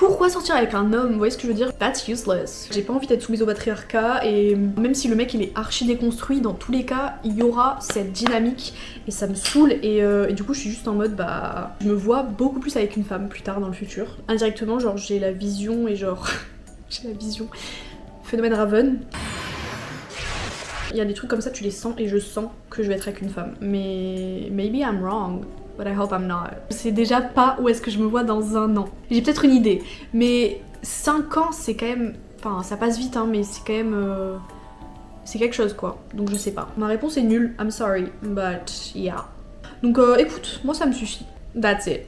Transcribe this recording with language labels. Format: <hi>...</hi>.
<fr>Pourquoi sortir avec un homme? Vous voyez ce que je veux dire?</fr> <en>That's useless.</en> <fr>J'ai pas envie d'être soumise au patriarcat, et même si le mec il est archi déconstruit, dans tous les cas, il y aura cette dynamique et ça me saoule. Et du coup, je suis juste en mode, bah, je me vois beaucoup plus avec une femme plus tard dans le futur. Indirectement, genre, j'ai la vision et genre, j'ai la vision. Phénomène Raven. Il y a des trucs comme ça, tu les sens, et je sens que je vais être avec une femme. Mais</fr> <en>maybe I'm wrong, but I hope I'm not.</en> <fr>Je sais déjà pas où est-ce que je me vois dans un an. J'ai peut-être une idée, mais 5 ans c'est quand même... Enfin, ça passe vite, hein, mais c'est quand même... C'est quelque chose quoi, donc je sais pas. Ma réponse est nulle,</fr> <en>I'm sorry, but yeah.</en> <fr>Donc écoute, moi ça me suffit.</fr> <en>That's it.</en>